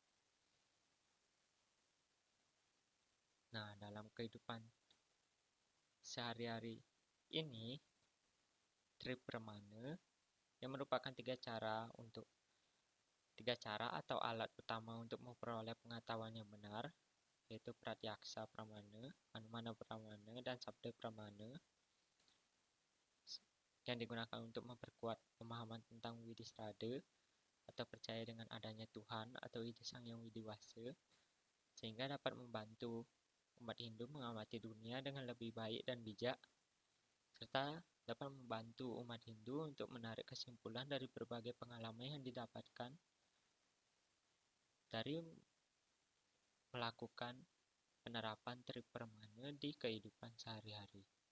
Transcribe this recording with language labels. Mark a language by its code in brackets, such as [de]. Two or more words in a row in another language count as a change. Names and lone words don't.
[id] Nah, dalam kehidupan sehari-hari ini, tripramana yang merupakan tiga cara atau alat utama untuk memperoleh pengetahuan yang benar, yaitu pratyaksa pramana, anumana pramana, dan sabda pramana, yang digunakan untuk memperkuat pemahaman tentang Widhisrada atau percaya dengan adanya Tuhan atau Ida Sang Yang Widiwasa, sehingga dapat membantu umat Hindu mengamati dunia dengan lebih baik dan bijak, serta dapat membantu umat Hindu untuk menarik kesimpulan dari berbagai pengalaman yang didapatkan dari melakukan penerapan tripramana di kehidupan sehari-hari.